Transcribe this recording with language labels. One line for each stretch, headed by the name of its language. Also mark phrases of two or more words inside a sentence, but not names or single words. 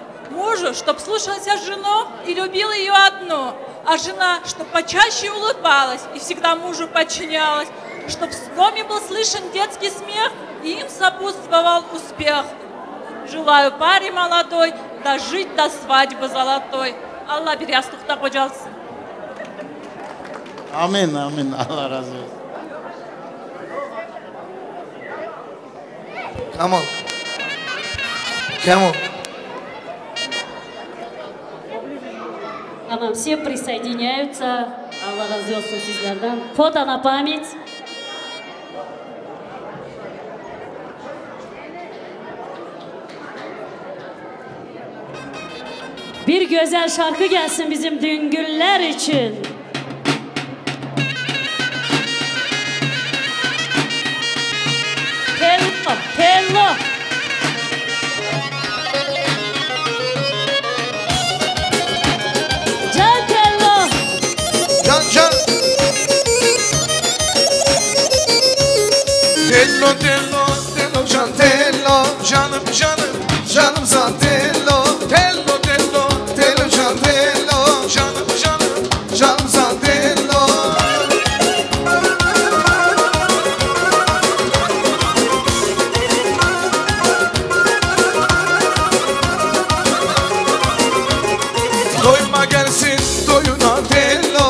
Russian: Мужу, чтоб слушался жену и любил ее одну. А жена, чтоб почаще улыбалась и всегда мужу подчинялась. Чтоб в доме был слышен детский смех и им сопутствовал успех. Желаю паре молодой дожить до свадьбы золотой.
Turkish: Allah bir yastıkta kocalsın. Amin, amin. Allah razı olsun. Камол. Камол. Tamam,
Russian: все присоединяются.
Turkish: Allah razı olsun sizlerden.
Russian: Foto на память.
Turkish: Bir güzel şarkı gelsin bizim Düngüller için. Tello, tello. Can tello. Can can. Tello tello tello can tello. Canım canım canım san tello. Tello tello tello can tello. Canım canım canım san tello. Doyma gelsin doyuna tello.